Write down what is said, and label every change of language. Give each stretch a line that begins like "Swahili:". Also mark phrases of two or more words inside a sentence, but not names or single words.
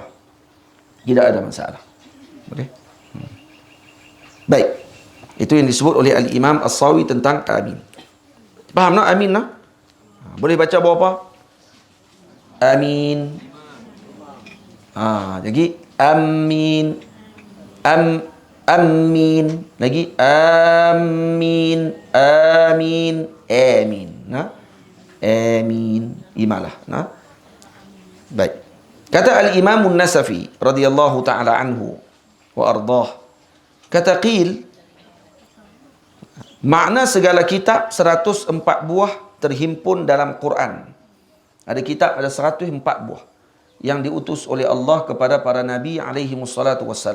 Malay: Tidak ada masalah. Okey. Baik. Itu yang disebut oleh Al-Imam As-Sawi tentang amin. Faham tak amin tak? Boleh baca berapa? Amin. Jadi amin. Amin. Lagi amin. Amin. Amin. Amin. Imalah. Baik. Kata Al-Imam An-Nasafi
Arabic: رضي الله تعالى عنه وأرضاه.
Malay: Kata qil, makna segala kitab 104 buah terhimpun dalam Quran. Ada kitab ada 104 buah yang diutus oleh Allah kepada para nabi
Arabic: عليهم الصلاة والسلام.